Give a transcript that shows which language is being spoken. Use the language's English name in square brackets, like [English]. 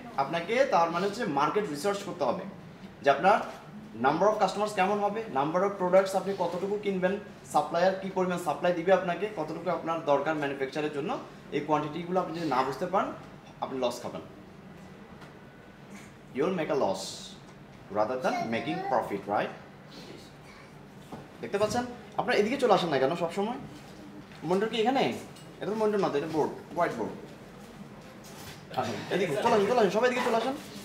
[Bangla] আপনাকে তার মানে হচ্ছে মার্কেট রিসার্চ করতে হবে যে আপনার নাম্বার অফ কাস্টমার্স কেমন হবে, নাম্বার অফ প্রোডাক্টস আপনি কতটুকু কিনবেন, সাপ্লায়ার কি পরিমাণ সাপ্লাই দিবে আপনাকে, কতটুকু আপনার দরকার ম্যানুফ্যাকচারের জন্য, এই কোয়ান্টিটিগুলো আপনি যদি না বুঝতে পারেন, আপনি লস খাবেন। [English] You'll make a loss rather than making profit, right? [Bangla] দেখতে পাচ্ছেন? আপনারা এদিকে চলে আসেন না কেন সবসময়? মনিটর কি এখানে? এটা তো মনিটর না, এটা বোর্ড, হোয়াইট বোর্ড। আসেন এদিকে, চলে আসেন, সবাই এদিকে চলে আসেন।